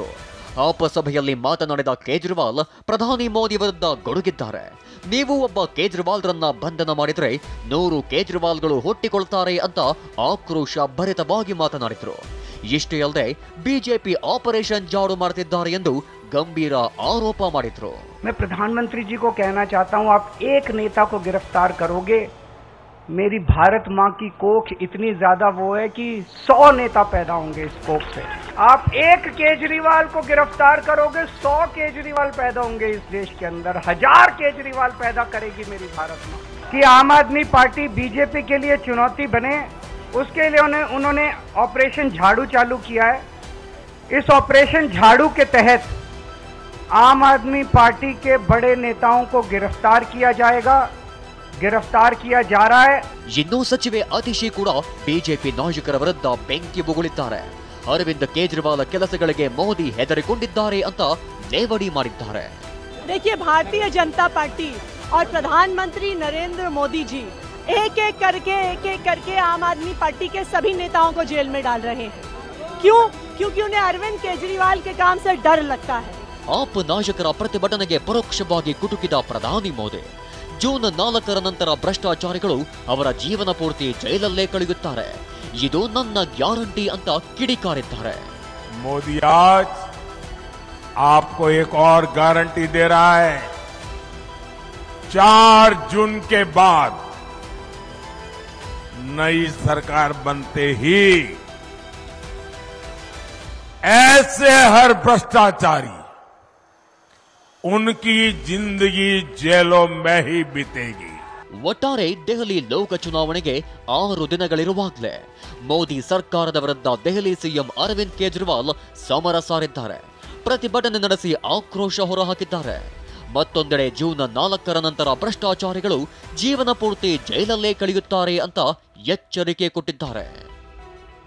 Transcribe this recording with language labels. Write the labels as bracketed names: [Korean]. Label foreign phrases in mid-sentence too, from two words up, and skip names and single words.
[Kannada] ಆಪ್ ಸಭೆಯಲ್ಲಿ ಮಾತನಾಡಿದ ಕೇಜ್ರಿವಾಲ್ ಪ್ರಧಾನಿ ಮೋದಿ ವಿರುದ್ಧ ಗೊಡುಗಿದ್ದಾರೆ. ನೀವು ಒಬ್ಬ ಕೇಜ್ರಿವಾಲ್ರನ್ನ ಬಂಧನ ಮಾಡಿದ್ರೆ 100 ಕೇಜ್ರಿವಾಲ್ಗಳು ಹುಟ್ಟಿಕೊಳ್ತಾರೆ ಅಂತ ಆಕ್ರೋಶ ಭರಿತವಾಗಿ ಮಾತನಾಡಿದ್ರು. ಇಷ್ಟೇ ಅಲ್ಲದೆ ಬಿಜೆಪಿ ಆಪರೇಷನ್ ಜಾಡು ಮಾಡ್ತಿದ್ದಾರೆ ಎಂದು ಗಂಭೀರ ಆರೋಪ ಮಾಡಿದ್ರು. [Hindi] मैं प्रधानमंत्री जी को कहना चाहता हूं, आप एक नेता को गिरफ्तार करोगे, मेरी भारत मां की कोख इतनी ज्यादा वो है कि 100 नेता पैदा होंगे इस कोख से। आप एक केजरीवाल को गिरफ्तार करोगे, 100 केजरीवाल पैदा होंगे इस देश के अंदर। 1000 केजरीवाल पैदा करेगी मेरी भारत मां। कि आम आदमी पार्टी बीजेपी के लिए चुनौती बने, उसके लिए उन्होंने ऑपरेशन झाड़ू चालू किया है। इस ऑपरेशन झाड़ू के तहत आम आदमी पार्टी के बड़े नेताओं को गिरफ्तार किया जाएगा, गिरफ्तार किया जा रहा है। [Kannada] ಇನ್ನು ಸಚಿವೆ ಅತಿಶಿ ಕೂಡ ಬಿಜೆಪಿ ನಾಯಕರ ವಿರುದ್ಧ ಬೆಂಕಿ ಬುಗುಳಿದ್ದಾರೆ. ಅರವಿಂದ್ ಕೇಜ್ರಿವಾಲ್ ಕೆಲಸಗಳಿಗೆ ಮೋದಿ ಹೆದರಿಕೊಂಡಿದ್ದಾರೆ ಅಂತ ಲೇವಡಿ ಮಾಡಿದ್ದಾರೆ. [Hindi] देखिए, भारतीय जनता पार्टी और प्रधानमंत्री नरेंद्र मोदी जी एक एक करके आम आदमी पार्टी के सभी नेताओं को जेल में डाल रहे हैं। क्यों? क्योंकि उन्हें अरविंद केजरीवाल के काम से डर लगता है. [Kannada] ಆಪ್ ನಾಯಕರ ಪ್ರತಿಭಟನೆಗೆ ಪರೋಕ್ಷವಾಗಿ ಕುಟುಕಿದ ಪ್ರಧಾನಿ ಮೋದಿ ಜೂನ್ 4ರ ನಂತರ ಭ್ರಷ್ಟಾಚಾರಿಗಳು ಅವರ ಜೀವನ ಪೂರ್ತಿ ಜೈಲಲ್ಲೇ ಕಳೆಯುತ್ತಾರೆ, ಇದು ನನ್ನ ಗ್ಯಾರಂಟಿ ಅಂತ ಕಿಡಿಕಾರಿದ್ದಾರೆ. [Hindi] मोदी आज आपको एक और गारंटी दे रहा है। 4 जून के बाद नई सरकार बनते ही ऐसे हर भ्रष्टाचारी उनकी जिंदगी जेलों में ही बीतेगी. [Kannada] ಒಟ್ಟಾರೆ ದೆಹಲಿ ಲೋಕ ಚುನಾವಣೆಗೆ 6 ದಿನಗಳಿರುವಾಗಲೇ ಮೋದಿ ಸರ್ಕಾರದ ವಿರುದ್ಧ ದೆಹಲಿ ಸಿಎಂ ಅರವಿಂದ್ ಕೇಜ್ರಿವಾಲ್ ಸಮರ ಸಾರಿದ್ದಾರೆ. ಪ್ರತಿಭಟನೆ ನಡೆಸಿ ಆಕ್ರೋಶ ಹೊರಹಾಕಿದ್ದಾರೆ. ಮತ್ತೊಂದೆಡೆ ಜೂನ್ 4ರ ನಂತರ ಭ್ರಷ್ಟಾಚಾರಿಗಳು ಜೀವನ ಪೂರ್ತಿ ಜೈಲಲ್ಲೇ ಕಳೆಯುತ್ತಾರೆ ಅಂತ ಎಚ್ಚರಿಕೆ ಕೊಟ್ಟಿದ್ದಾರೆ.